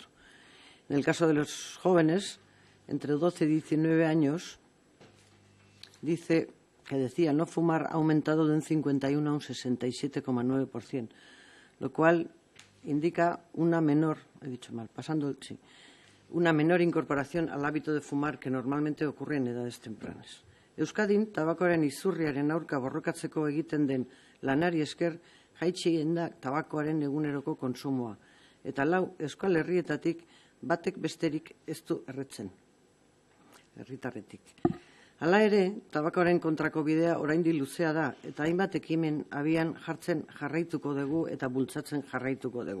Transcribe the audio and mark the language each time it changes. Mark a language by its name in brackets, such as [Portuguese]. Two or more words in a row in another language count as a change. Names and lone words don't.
[Spanish] En el caso de los jóvenes, entre 12 y 19 años, decía no fumar ha aumentado de un 51 a un 67,9%, lo cual indica una menor incorporación al hábito de fumar que normalmente ocurre en edades tempranas. [Basque] Euskadin, tabakoaren izurriaren aurka borrokatzeko egiten den lanari esker jaitsi egin da tabakoaren eguneroko kontsumoa, eta 4 euskal herrietatik batek besterik ez du erretzen, herritarretik. Hala ere, tabakoaren kontrako bidea oraindik luzea da eta hainbat ekimen abian jartzen jarraituko dugu eta bultzatzen jarraituko dugu.